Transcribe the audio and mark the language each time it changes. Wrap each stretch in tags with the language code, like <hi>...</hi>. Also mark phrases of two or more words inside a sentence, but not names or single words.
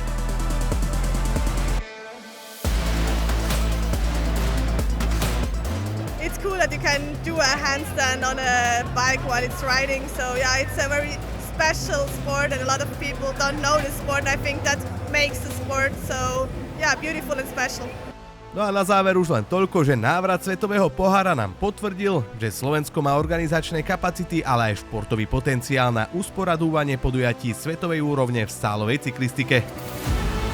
<en>It's cool that you can do a handstand on a bike while it's riding, so yeah, it's a very special sport and a lot of people don't know the sport. I think that makes the sport so yeah, beautiful and special.</en> <sk>No a na záver už len toľko, že návrat Svetového pohára nám potvrdil, že Slovensko má organizačné kapacity, ale aj športový potenciál na usporadúvanie podujatí svetovej úrovne v sálovej cyklistike.</sk>